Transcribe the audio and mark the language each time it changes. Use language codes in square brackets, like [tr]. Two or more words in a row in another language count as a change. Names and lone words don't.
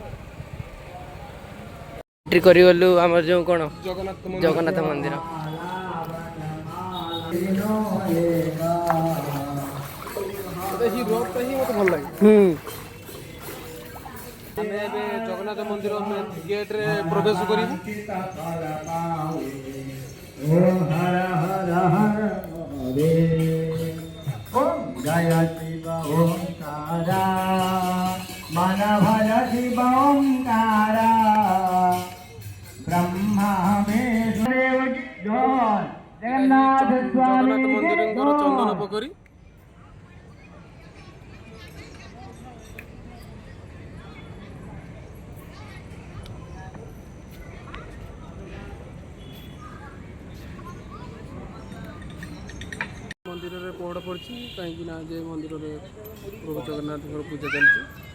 [or] ଏଣ୍ଟ୍ରି କରିଗଲୁ ଆମର ଯେଉଁ କ'ଣ ଜଗନ୍ନାଥ ମନ୍ଦିର। ରୋଡଟା ହିଁ ମୋତେ ଭଲ ଲାଗେ। ଆମେ ଏବେ ଜଗନ୍ନାଥ ମନ୍ଦିର ଗେଟ୍ରେ ପ୍ରବେଶ କରିବୁ। [hi] जय शिव ओंकारा मनभज शिव ओंकारा ब्रह्मा विष्णुदेव जय जगन्नाथ स्वामी [or] ଜଗନ୍ନାଥ ମନ୍ଦିରଙ୍କର ଚନ୍ଦନ ପୋଖରୀ। ମନ୍ଦିରରେ ପହଡ଼ ପଡ଼ିଛି, କାହିଁକି ନା ଯେ ମନ୍ଦିରରେ ପ୍ରଭୁ ଜଗନ୍ନାଥଙ୍କର ପୂଜା ଚାଲିଛି।